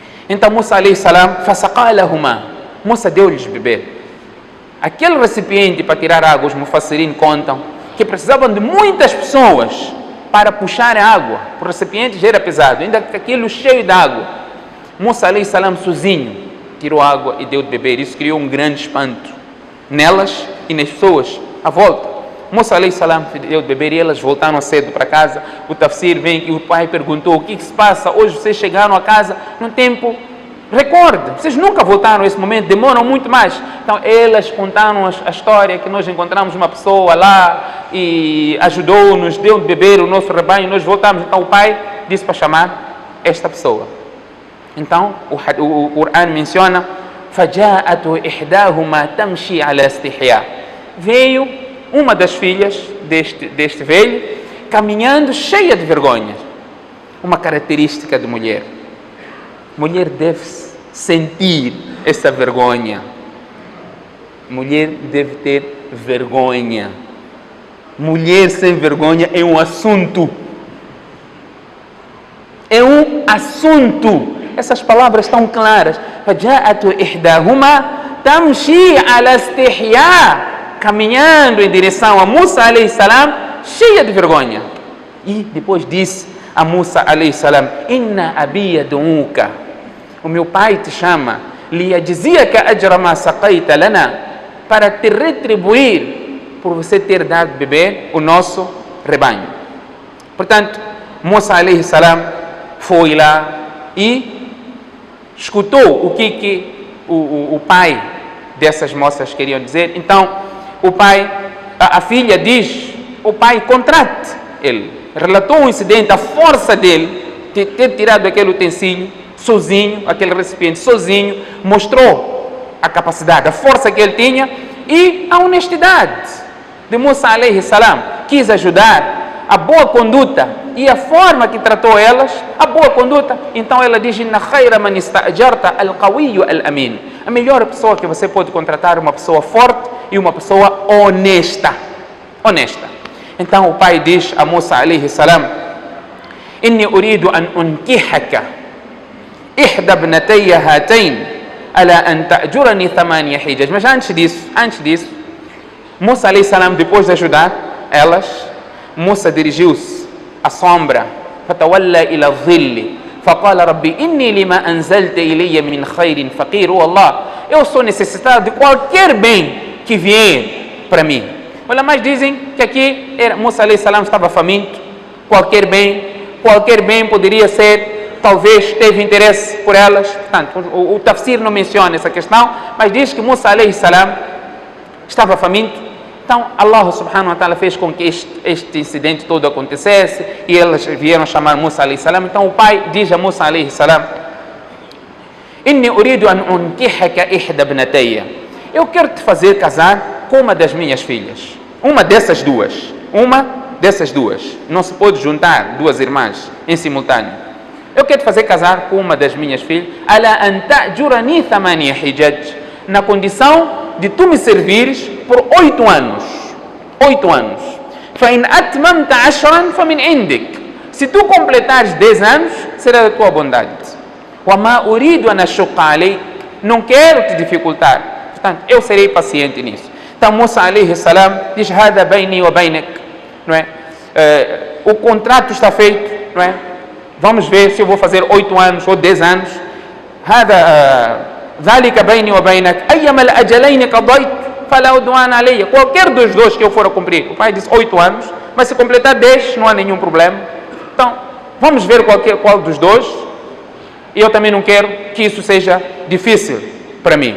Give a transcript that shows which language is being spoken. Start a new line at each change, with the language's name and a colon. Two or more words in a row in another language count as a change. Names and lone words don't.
Portuguese: Então Musa
Arabic: عليه السلام,
Portuguese: fasaqalahuma, Musa deu-lhes beber. Aquele recipiente para tirar água, os mufassirin contam que precisavam de muitas pessoas para puxar a água. O recipiente já era pesado, ainda que aquilo cheio de água. Musa
Arabic: عليه السلام
Portuguese: sozinho tirou água e deu de beber. Isso criou um grande espanto nelas e nas pessoas à volta. Musa
Arabic: عليه السلام
Portuguese: deu de beber e elas voltaram cedo para casa. O tafsir vem e o pai perguntou: o que se passa? Hoje vocês chegaram a casa num tempo recorde. Vocês nunca voltaram a esse momento, demoram muito mais. Então elas contaram a história que nós encontramos uma pessoa lá e ajudou-nos, deu de beber o nosso rebanho, nós voltamos. Então o pai disse para chamar esta pessoa. Então o Coran menciona:
Arabic: فَجَاءَتْ إِحْدَاهُمَا تَمْشِي عَلَى اسْتِحْيَاءٍ.
Portuguese: Veio uma das filhas deste velho caminhando cheia de vergonha. Uma característica de mulher. Mulher deve sentir essa vergonha. Mulher deve ter vergonha. Mulher sem vergonha é um assunto. É um assunto. Essas palavras estão claras.
Arabic: فَجَاءَتْ إِحْدَاهُمَا تَمْشِي عَلَى اسْتِحْيَاءٍ.
Portuguese: Caminhando em direção a Musa
Arabic: عليه السلام,
Portuguese: cheia de vergonha. E depois disse a Musa
Arabic: عليه السلام: إن أبي يدعوك.
Portuguese: O meu pai te chama,
Arabic: ليجزيك أجر ما سقيت لنا,
Portuguese: para te retribuir por você ter dado de beber o nosso rebanho. Portanto, Musa
Arabic: عليه السلام
Portuguese: foi lá e escutou o que o pai dessas moças queriam dizer. Então o pai, a filha diz: o pai contrate ele. Relatou o incidente, a força dele ter tirado aquele utensílio sozinho, aquele recipiente sozinho, mostrou a capacidade, a força que ele tinha e a honestidade de Musa
Arabic: عليه السلام.
Portuguese: Quis ajudar, a boa conduta e a forma que tratou elas, a boa conduta. Então ela diz:
Arabic: إن خير من استأجرت القوي الأمين.
Portuguese: A melhor pessoa que você pode contratar é uma pessoa forte e uma pessoa honesta. Honesta. Então o pai diz a Musa
Arabic: عليه السلام: إني أريد أن أنكحك إحدى ابنتي هاتين على أن تأجرني 8 حجج.
Portuguese: Mas antes disso, Musa
Arabic: عليه السلام,
Portuguese: depois de ajudar elas, Musa dirigiu-se à sombra.
Arabic: فتولى إلى الظل فقال رب إني لما أنزلت إلي من خير فقير.
Portuguese: Oh Allah, eu sou necessitado de qualquer bem que vier para mim. Olha, mas dizem que aqui Musa
Arabic: عليه السلام
Portuguese: estava faminto. Qualquer bem poderia ser, talvez teve interesse por elas. Portanto, o tafsir não menciona essa questão, mas diz que Musa
Arabic: عليه السلام
Portuguese: estava faminto. Então Allah
Arabic: سبحانه وتعالى
Portuguese: fez com que este incidente todo acontecesse e elas vieram chamar Musa
Arabic: عليه السلام.
Portuguese: Então o pai diz a Musa
Arabic: عليه السلام: إني أريد أن أنكحك إحدى ابنتي.
Portuguese: Eu quero te fazer casar com uma das minhas filhas. Uma dessas duas. Não se pode juntar duas irmãs em simultâneo. Eu quero te fazer casar com uma das minhas filhas.
Arabic: على أن تأجرني 8 حجج.
Portuguese: Na condição de tu me servires por 8 anos. 8 anos.
Arabic: فإن أتممت 10 فمن عندك.
Portuguese: Se tu completares 10 anos, será da tua bondade.
Arabic: وما أريد أن أشق عليك.
Portuguese: Não quero te dificultar. Portanto, eu serei paciente nisso. Então Musa
Arabic: عليه السلام
Portuguese: diz:
Arabic: هذا بيني وبينك.
Portuguese: Não é? O contrato está feito, não é? Vamos ver se eu vou fazer 8 anos ou 10 anos.
Arabic: Hada ذلك بيني وبينك أيما الأجلين قضيت فلا عدوان علي.
Portuguese: Qualquer dos dois que eu for a cumprir. O pai disse 8 anos, mas se completar 10 não há nenhum problema. Então vamos ver qual dos dois. E eu também não quero que isso seja difícil para mim.